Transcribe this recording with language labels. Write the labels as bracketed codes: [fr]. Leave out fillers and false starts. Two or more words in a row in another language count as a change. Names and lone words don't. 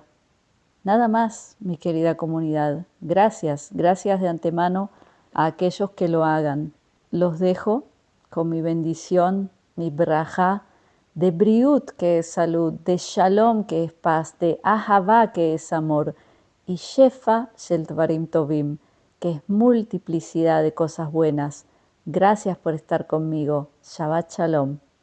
[es] Nada más, mi querida comunidad. Gracias, gracias de antemano a aquellos que lo hagan. Los dejo con mi bendición, mi braja, de briut, que es salud, de shalom, que es paz, de ahavá, que es amor, y [he] שפע של דברים טובים, [es] que es multiplicidad de cosas buenas. Gracias por estar conmigo. [he] שבת שלום.